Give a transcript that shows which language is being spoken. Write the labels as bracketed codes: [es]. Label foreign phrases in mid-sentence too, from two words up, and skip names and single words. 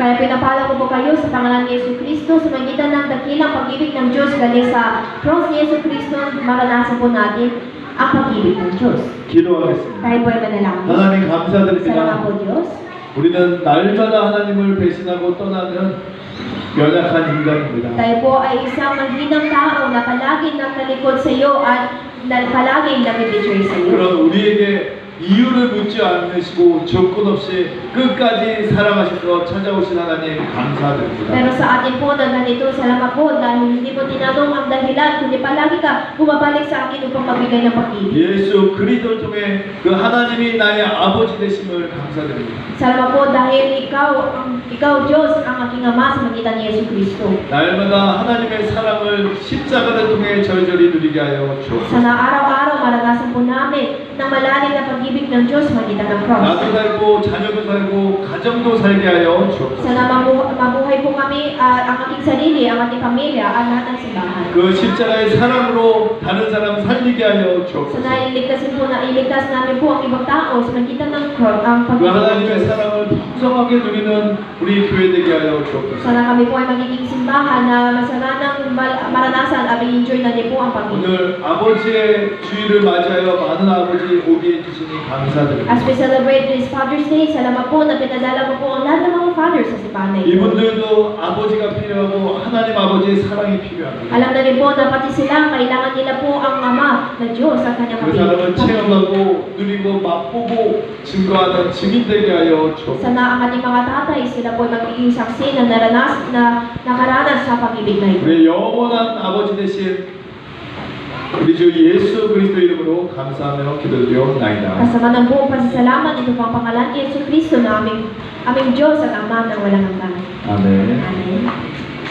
[tl] Kaya pinapala ko po kayo sa pangalan ni Yesu Cristo sa magitan ng dakilang pag-ibig ng Diyos galing sa cross ni Yesu Cristo, maranasan po natin ang pag-ibig ng Diyos. [ko] 기도하겠습니다. [tl] Tayo po ay manalangin. [ko] 하나님 [tl] Salamat [ko] 감사드립니다. [tl] po Diyos. [ko] 우리는 날마다 하나님을 배신하고 떠나는 연약한 인간입니다. [tl] Tayo po ay isang maghinang tao na palaging nakalikod sa iyo at palaging nag-betray sa iyo. [ko] 그런 우리에게 이유를 묻지 않으시고 조건 없이 끝까지 사랑하셔서 찾아오신 하나님 감사드립니다. [tl] Pero sa atin po na ganito, salamat po dahil hindi mo tinanong ang dahilan, kundi palagi ka bumabalik sa akin upang magbigay ng pag-ibig. [ko] 예수 그리스도를 통해 그 하나님이 나의 아버지 되심을 감사드립니다. [tl] Salamat po dahil ikaw Diyos ang aking Ama sa magitan ni Yesu Cristo. [ko] 날마다 하나님의 사랑을 십자가를 통해 절절히 누리게 하여 주옵소서. [tl] Sana araw-araw maranasan po namin ng malalim na pag-ibig ng Diyos sa magitan ng cross. [ko] 나도 살고 자녀도 살고 가정도 살게 하여 주옵소서. [tl] Sana mabuhay po kami, ang aking sarili, ang ating pamilya, ang lahat ng simbahan. [ko] 그 십자가의 사랑으로 다른 사람 살리게 하여 주옵소서. [tl] Sana iligtas namin po ang ibang tao sa magitan ng cross, ang [ko] 그 [tl] pag-ibig ng [ko] 하나님의 [tl] Diyos. [ko] 사랑을 풍성하게 누리는 우리 교회 되게 하여 주옵소서. [tl] Sana kami po ay magiging simbahan na masaganang maranasan at i-enjoy na din po ang pag-ibig. [ko] 오늘 아버지의 주일을 맞이하여 많은 아버지 오게 해주시니 감사드립니다. [en] As we celebrate this Father's Day, [tl] salamat po na pinadala mo po ang lahat ng mga fathers sa simbahan na ito. [ko] 이분들도 아버지가 필요하고 하나님 아버지의 사랑이 필요합니다. [tl] Alam na rin po na pati sila, kailangan nila po ang Ama na Diyos at kanyang [ko] 그 사랑을 [tl] pag-ibig. [ko] 체험하고 누리고 맛보고 증거하는 증인 되게 하여 주옵소서. [tl] Sana ang ating mga tatay, sila po ay magiging saksi na nakaranas sa pag-ibig na ito. [ko] 우리 영원한 아버지 되신 우리 주 예수 그리스도 이름으로 감사하며 기도드리옵나이다. [tl] Kasama ng buong pasasalamat, ito po ang pangalan ni Yesu Cristo na aming Diyos at Ama ng walang hanggan. [ko] 아멘. [tl] Amen.